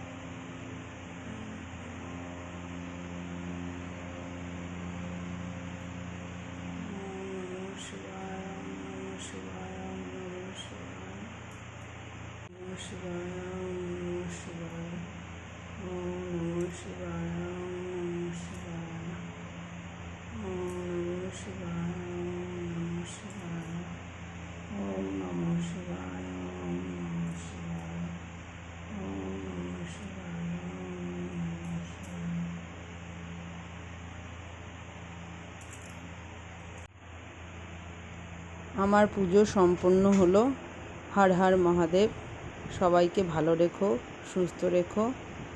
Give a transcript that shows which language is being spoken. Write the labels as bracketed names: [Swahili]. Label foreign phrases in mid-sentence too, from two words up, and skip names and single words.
[Sanskrit] शिवाय ओम नमः शिवाय ओम नमः शिवाय नमः शिवाय ओम नमः शिवाय ओम नमः शिवाय ओम नमः शिवाय ओम नमः शिवाय ओम नमः शिवाय ओम नमः शिवाय ओम नमः शिवाय ओम नमः शिवाय ओम नमः शिवाय। [Bangla] আমার পুজো সম্পূর্ণ হলো। হর হর মহাদেব। সবাইকে ভালো রেখো, সুস্থ রেখো।